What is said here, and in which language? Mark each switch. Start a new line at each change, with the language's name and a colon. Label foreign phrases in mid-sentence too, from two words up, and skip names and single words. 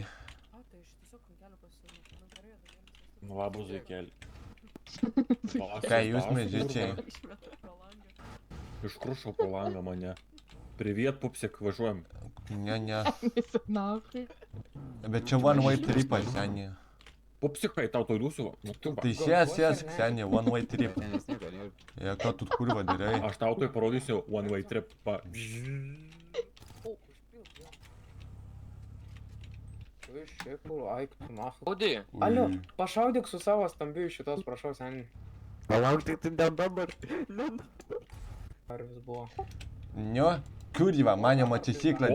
Lithuanian: O, tai aš tiesiog keliu pasirinkti. Nu, gerai, tai Nu, va, buzikėlį. Ką jūs mažyčiai? Iškrušo pro langą mane.
Russian: Привет, пупсик,
Lithuanian: važiuojam. Ne. Bet čia
English: one way
Lithuanian: tripas, seniai. Pupsikai, tau to liūsiu. Nu, tu va. Tai sėsk, seniai,
English: one way trip.
Lithuanian: Ja, ką tu kurva darai? Aš tau tai parodysiu
English: one way trip.
Lithuanian: Va. Audi, Alio, pašaudyk su savo stambiu iš šitos, prašau, seniai. Palauk, tai ne dabar. Ar vis buvo? Nio, kurva, mane motociklą